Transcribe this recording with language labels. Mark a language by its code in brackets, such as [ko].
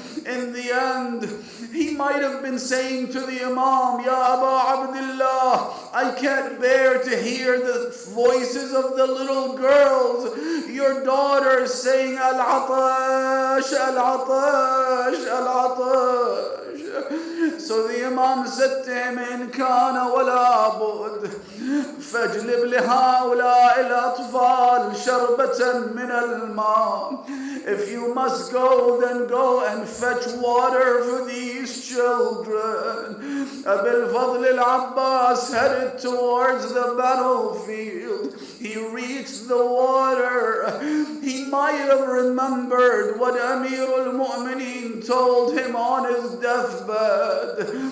[en] In the end, he might have been saying to the Imam, Ya Aba Abdullah, I can't bear to hear the voices of the little girls, your daughters saying, [ar] Al-Atash, Al-Atash, Al-Atash. [en] So the Imam said to him, [ar] إن كان ولا بد فاجلب لهؤلاء الأطفال شربة من الماء. [en] If you must go, then go and fetch water for these children. Abul Fadl al-Abbas headed towards the battlefield. He reached the water. He might have remembered what Amir al-Mu'mineen told him on his deathbed.